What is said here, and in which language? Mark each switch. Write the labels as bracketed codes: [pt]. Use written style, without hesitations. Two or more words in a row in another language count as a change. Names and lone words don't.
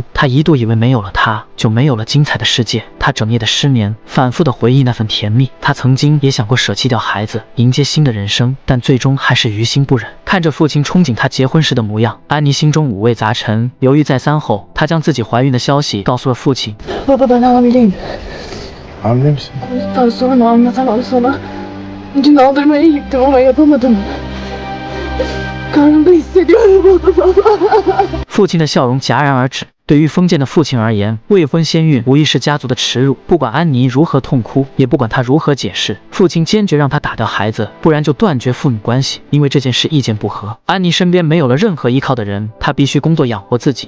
[zh] 他一度以为没有了他，就没有了精彩的世界。他整夜的失眠，反复地回忆那份甜蜜。他曾经也想过舍弃掉孩子，迎接新的人生，但最终还是于心不忍。看着父亲憧憬他结婚时的模样，安妮心中五味杂陈。犹豫再三后，她将自己怀孕的消息告诉了父亲。 [tr] Baba ben hamileyim. Hamile misin? Daha sonra anlatamam sana. Dün aldırmaya gittim ama yapamadım. Karnımda hissediyorum. [zh] 父亲的笑容戛然而止。对于封建的父亲而言，未婚先孕无疑是家族的耻辱。不管安妮如何痛哭，也不管她如何解释，父亲坚决让她打掉孩子，不然就断绝父女关系。因为这件事意见不合，安妮身边没有了任何依靠的人，她必须工作养活自己。